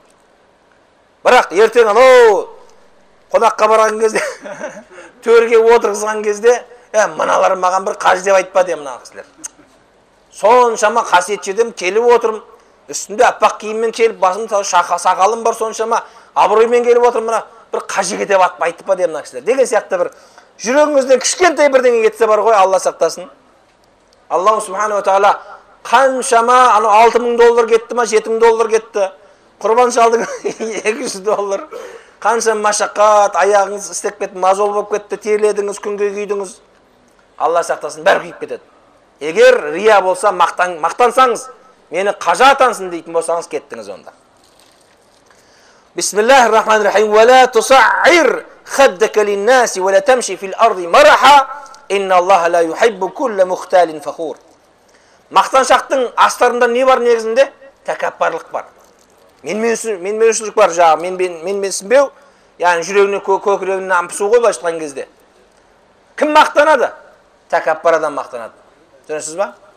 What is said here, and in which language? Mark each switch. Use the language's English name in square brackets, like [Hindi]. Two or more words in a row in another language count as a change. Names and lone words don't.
[Kazakh] Бірақ ертең қонаққа барған кезде, төрге отырғызған кезде, мыналар маған бір қажы деп айтпа деп мына кісілер. Соншама қасиет жерден келіп отырмын, үстінде аппақ киіммен келіп, басымда сақалым бар, соншама абыроймен келіп отырмын, мына бір қажеге деп айтпа деп мына кісілер. Деген сияқты бір жүрегіңізден кішкентай бірдеңе кетсе бар ғой, Алла сақтасын. [Arabic] الله سبحانه وتعالى [Kazakh] қаншама $6,000 кетті ма, $7,000 кетті. Құрбан шалдың $200. Қанша машақат, аяғыңыз істеп кетті, мазол болып кетті, терледіңіз, күнге күйдіңіз. Алла сақтасын, бәрі күйіп кетеді. Егер рия болса, мақтансаңыз, мені қажа атансын дейтін болсаңыз, кеттіңіз онда. [Arabic] بسم الله الرحمن الرحيم. ولا تصعر خدك للناس ولا تمش في الأرض مرحا. إن الله لا يحب كل مختال فخور. [Kazakh] Мақтаншақтың астарында не бар негізінде? Тәкаппарлық бар. Менменшілік бар жағы, менменсінбеу, яғни жүрегіне көкірегіне ампысу ғой былайша айтқан кезде. Кім мақтанады? Тәкаппар адам мақтанады. Түсінесіз ба?